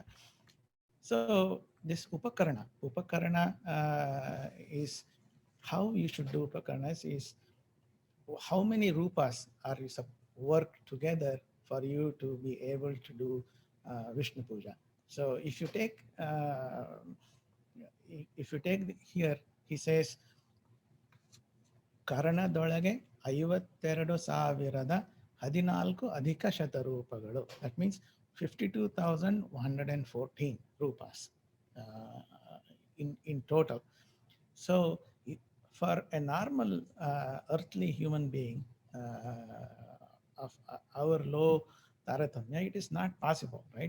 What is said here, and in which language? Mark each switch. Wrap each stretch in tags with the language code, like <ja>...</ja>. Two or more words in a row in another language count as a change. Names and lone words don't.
<en>So this upakarana is how you should do Upakaranas is how many rupas are you work together for you to be able to do Vishnu Puja. So if you take here, he says,</en> <kn>ಕರಣದೊಳಗೆ 52,14 ಅಧಿಕ ಶತರೂಪಗಳು.</kn> <en>That means 52,114 rupas in total. So for a normal earthly human being of our low Taratamya, it is not possible, right?</en>